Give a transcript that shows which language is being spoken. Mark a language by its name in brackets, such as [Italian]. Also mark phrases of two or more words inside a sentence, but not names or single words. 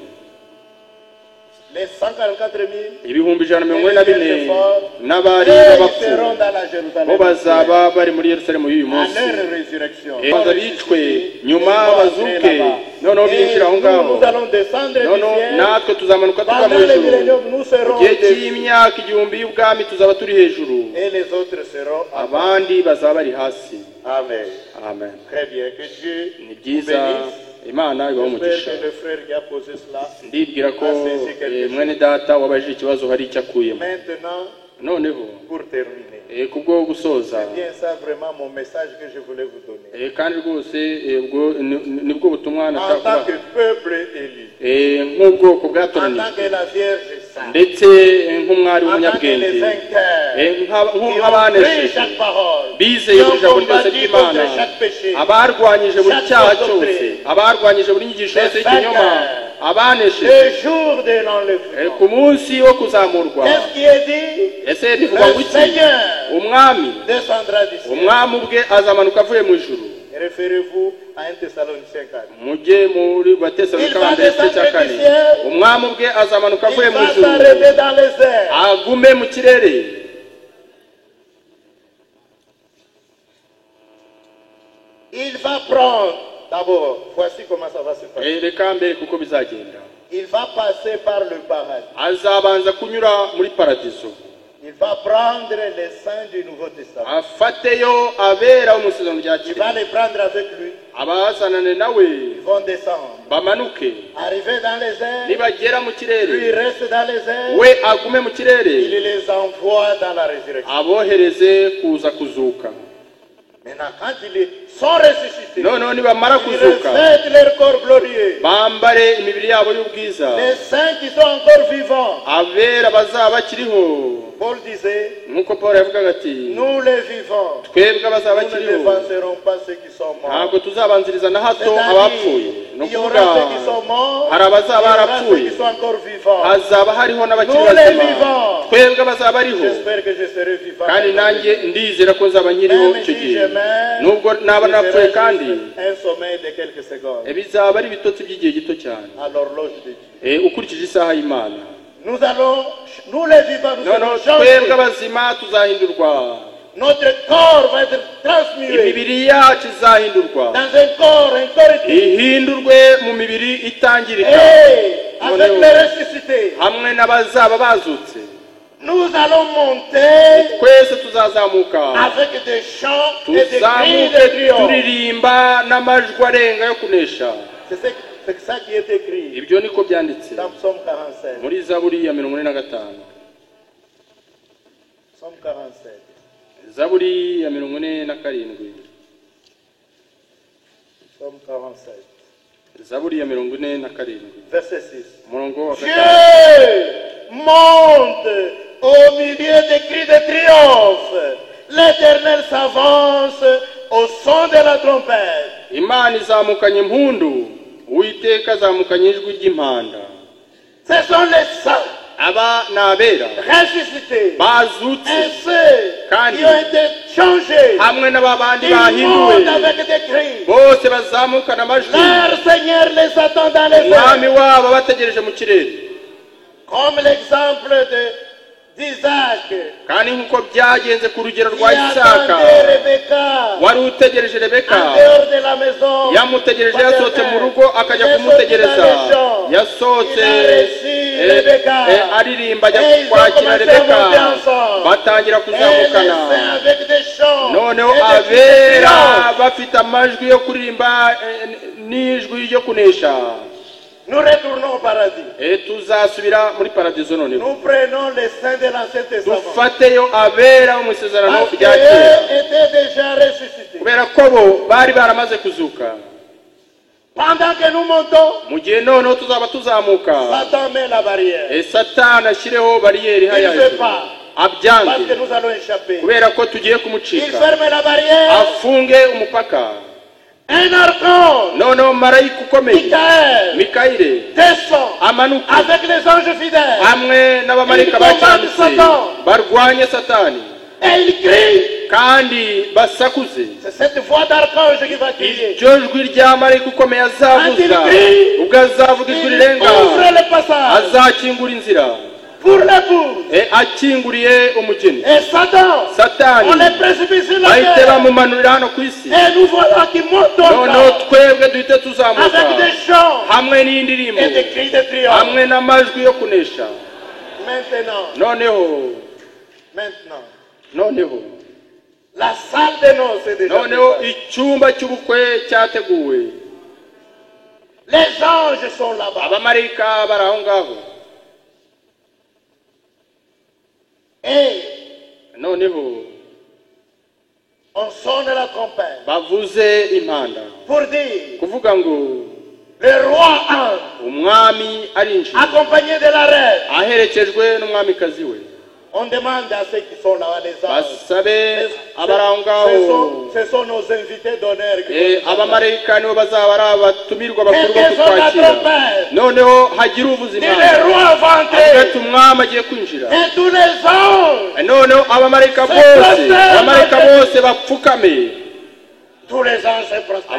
[Kinyarwanda] Ibihumbi 144 n'abari b'abapfu bo bazaba bari muri Yerusalemu y'uyu munsi. Baza bicwe nyuma bazuke, noneho binjira aho ngaho. Noneho natwe tuzamanuka tuva mu ijuru. Igihe cy'imyaka 1000 y'ubwami tuzaba turi hejuru, abandi bazaba bari hasi. Amen. Amen. [French] Très bien, que Dieu [Kinyarwanda] Ni byiza, Imana ibaho umugisha. [French] le frère qui a posé cela. [Kinyarwanda] Ndibwira ko mwene data wabajije ikibazo hari icyo akuyemo. [French] Maintenant, [Kinyarwanda] Noneho [French] pour terminer, [Kinyarwanda] kubwo gusoza, [French] c'est bien ça vraiment mon message que je voulais vous donner. [Kinyarwanda] kandi rwose nibwo butumwa [French] En [Kinyarwanda] nashaka [French] tant que [Kinyarwanda] kubaha. [French] peuple élu, [Kinyarwanda] Nk'ubwoko [French] en tant [Kinyarwanda] bwatoranijwe, [French] que la Vierge sainte, [Kinyarwanda] ndetse nk'umwari [French] en tant que les [Kinyarwanda] w'umunyabwenge, [French] vainqueurs, qui ont pris [Kinyarwanda] nk'abanesheje [French] chaque parole, [Kinyarwanda] bizeye [French] qui [Kinyarwanda] buri [French] ont [Kinyarwanda] jambo ryose [French] combattu [Kinyarwanda] ry'Imana, [French] contre chaque péché, [Kinyarwanda] abarwanyije buri cyaha cyose, abarwanyije buri nyigisho yose y'ikinyoma, abanesheje [French] le jour de l'enlèvement. [Kinyarwanda] ku munsi wo kuzamurwa. [French] Qu'est-ce qui est dit? [Kinyarwanda] Ese bivuga ngo [French] Le [Kinyarwanda] iki? [French] Seigneur [Kinyarwanda] Umwami [French] descendra du ciel. [Kinyarwanda] umwami ubwe azamanuka avuye mu ijuru. [French] Référez-vous à 1 Thessaloniciens 4. [Kinyarwanda] Mujye muri Batesalonika [French] Il va [Kinyarwanda] mbere cya [French] descendre [Kinyarwanda] kane. [French] du ciel. [Kinyarwanda] Umwami ubwe azamanuka [French] Il [Kinyarwanda] avuye mu [French] va [Kinyarwanda] ijuru, [French] s'arrêter dans les airs. [Kinyarwanda] agume mu kirere. [French] Il va prendre, d'abord, voici comment ça va se passer. [Kinyarwanda] Reka mbere kuko bizagenda. [French] Il va passer par le paradis. [Kinyarwanda] Azabanza kunyura muri paradiso, [French] Il va prendre les saints du Nouveau Testament. [Kinyarwanda] afateyo abera umusezerano rya [French] Il va [Kinyarwanda] kera, [French] les prendre avec lui. [Kinyarwanda] abazanane nawe [French] Ils vont descendre. [Kinyarwanda] bamanuke. [French] Arriver dans les airs. [Kinyarwanda] Nibagera mu [French] Lui [Kinyarwanda] kirere, [French] reste dans les airs. [Kinyarwanda] we agume mu kirere, [French] Il les envoie dans la résurrection. [Kinyarwanda] abohereze kuza kuzuka. [French] Maintenant, quand ils sont ressuscités, [Kinyarwanda] Noneho nibamara [French] ils [Kinyarwanda] kuzuka, [French] revêtent leur corps glorieux. [Kinyarwanda] bambare imibiri yabo y'ubwiza. [French] Les saints qui sont encore vivants [Kinyarwanda] Abera bazaba bakiriho [French] Paul disait, [Kinyarwanda] nk'uko Paul yavugaga ati [French] nous les vivants, [Kinyarwanda] twebwe abazaba [French] nous ne [Kinyarwanda] bakiriho [French] devancerons pas ceux qui sont morts. [Kinyarwanda] ntabwo tuzabanziriza na hato [French] C'est-à-dire, [Kinyarwanda] abapfuye ni [French] il y aura [Kinyarwanda] ukuvuga [French] ceux qui sont morts, [Kinyarwanda] hari abazaba [French] il y aura ceux [Kinyarwanda] barapfuye [French] qui sont encore vivants. [Kinyarwanda] hazaba hariho n'abakiri [French] Nous les [Kinyarwanda] bazima [French] vivants. [Kinyarwanda] twebwe abazaba bariho [French] J'espère que je serai vivant. [Kinyarwanda] kandi nanjye ndizera ko nzaba nkiriho [French] Même [Kinyarwanda] icyo [French] si [Kinyarwanda] gihe [French] je meurs, [Kinyarwanda] nubwo naba [French] ce [Kinyarwanda] napfuye [French] sera [Kinyarwanda] kandi [French] juste un sommeil de quelques secondes [Kinyarwanda] bizaba ari ibitotsi by'igihe gito cyane [French] à l'horloge de Dieu. [Kinyarwanda] ukurikije isaha y'Imana [French] Nous allons, nous les vivants, nous [Kinyarwanda] noneho [French] serons [Kinyarwanda] twebwe [French] changés. [Kinyarwanda] abazima tuzahindurwa [French] Notre corps va être transmué [Kinyarwanda] imibiri yacu izahindurwa [French] dans un corps incorruptible. [Kinyarwanda] ihindurwe mu mibiri itangirika [French] Et avec les ressuscités, [Kinyarwanda] hamwe n'abazaba bazutse [French] nous allons monter [Kinyarwanda] twese tuzazamuka [French] avec des chants et des cris [Kinyarwanda] tuzamuke [French] de triomphe. [Kinyarwanda] turirimba n'amajwi arenga yo kunesha [French] C'est ça qui est écrit [Kinyarwanda] ibyo niko byanditse [French] dans Psaume 47. [Kinyarwanda] muri zaburi ya 45 [French] Psaume 47. [Kinyarwanda] zaburi ya 47 [French] Psaume 47. [Kinyarwanda] zaburi ya 47 [French] Verset 6. [Kinyarwanda] umurongo wa 5 [French] Dieu monte au milieu des cris de triomphe. L'Éternel s'avance au son de la trompette. [Kinyarwanda] imana izamukanye impundu uwiteka azamukanye ijwi ry'impanda [French] Ce sont les saints [Kinyarwanda] aba ni abera [French] ressuscités. [Kinyarwanda] bazutse [French] Et ceux qui ont été changés. [Kinyarwanda] hamwe n'ababandi [French] Ils [Kinyarwanda] bahinduwe [French] montent avec des cris. [Kinyarwanda] bose bazamukana amajwi [French] Leur Seigneur les attend dans les [Kinyarwanda] umwami [French] airs. [Kinyarwanda] wabo bategereje mu kirere [French] Comme l'exemple d'Isaac [Kinyarwanda] kandi nk'uko byagenze ku rugero [French] qui [Kinyarwanda] rwa isaka [French] attendait Rebecca [Kinyarwanda] wari utegereje rebeka [French] en dehors de la maison. [Kinyarwanda] yamutegereje yasohotse mu rugo akajya kumutegereza yasohotse aririmba ajya kwakira rebeka batangira kuzamukana noneho abera bafite amajwi yo kuririmba n'ijwi ryo kunesha [French] Nous retournons au paradis. [Kinyarwanda] tuzasubira muri paradizo noneho [French] Nous prenons les saints de l'Ancien Testament. [Kinyarwanda] dufateyo abera mu isezerano [French] Parce [Kinyarwanda] rya kera [French] qu'eux étaient déjà ressuscités. [Kinyarwanda] kubera ko bo bari baramaze kuzuka [French] Pendant que nous montons, [Kinyarwanda] mu gihe noneho tuzaba tuzamuka [French] Satan met la barrière. [Kinyarwanda] satani ashyireho bariyeri [French] Il [Kinyarwanda] haya [French] ne veut [Kinyarwanda] hejuru [French] pas. Parce que [Kinyarwanda] abyange [French] nous allons échapper. [Kinyarwanda] kubera ko tugiye [French] Il [Kinyarwanda] kumucika [French] ferme la barrière. [Kinyarwanda] afunge umupaka [French] Un archange, [Kinyarwanda] noneho marayika ukomeye [French] Michael, [Kinyarwanda] mikayire [French] descend [Kinyarwanda] amanuke [French] avec les anges fidèles. [Kinyarwanda] hamwe n'abamarayika bakiranutse barwanye satani [French] Et il crie. [Kinyarwanda] kandi basakuze [French] C'est cette voix d'archange qui va crier. [Kinyarwanda] iryo jwi rya marayika ukomeye azavuza ubwo azavuga ijwi [French] Il [Kinyarwanda] rirenga [French] ouvre le passage [Kinyarwanda] azakingura inzira [French] pour l'épouse. [Kinyarwanda] akinguriye umugeni [French] Et Satan, [Kinyarwanda] satani [French] on les précipite sur la [Kinyarwanda] bahite [French] terre. [Kinyarwanda] bamumanurira hano ku isi [French] Et nous voilà qui montent [Kinyarwanda] noneho [French] encore [Kinyarwanda] twebwe duhite tuzamuka [French] avec des chants [Kinyarwanda] hamwe n'indirimbo [French] et des cris de triomphe. [Kinyarwanda] hamwe n'amajwi yo kunesha [French] Maintenant, [Kinyarwanda] noneho [French] la salle de noces est déjà [Kinyarwanda] noneho [French] préparée. [Kinyarwanda] icyumba cy'ubukwe cyateguwe [French] Les anges sont là-bas. [Kinyarwanda] abamarayika bari aho ngaho [French] Et [Kinyarwanda] noneho [French] on sonne la trompette [Kinyarwanda] bavuze impanda [French] pour dire [Kinyarwanda] kuvuga ngo [French] le roi entre, [Kinyarwanda] umwami arinjira [French] accompagné de la reine. [Kinyarwanda] aherekejwe n'umwamikazi we [French] On demande à ceux qui sont là, les anges. [Kinyarwanda] basabe abari aho ngaho [French] Ce sont nos invités d'honneur qui vont nous attendre. [Kinyarwanda] abamarayika nibo bazaba ari abatumirwa bakuru bo [French] Quelqu'un sonne la [Kinyarwanda] kutwakira [French] trompette. [Kinyarwanda] noneho hagira uvuza [French] Et [Kinyarwanda] impanda [French] le roi va [Kinyarwanda] avuga [French] entrer. [Kinyarwanda] ati umwami agiye kwinjira [French] Et tous les anges, [Kinyarwanda] noneho abamarayika bose bapfukame [French] tous les anges se prostrent.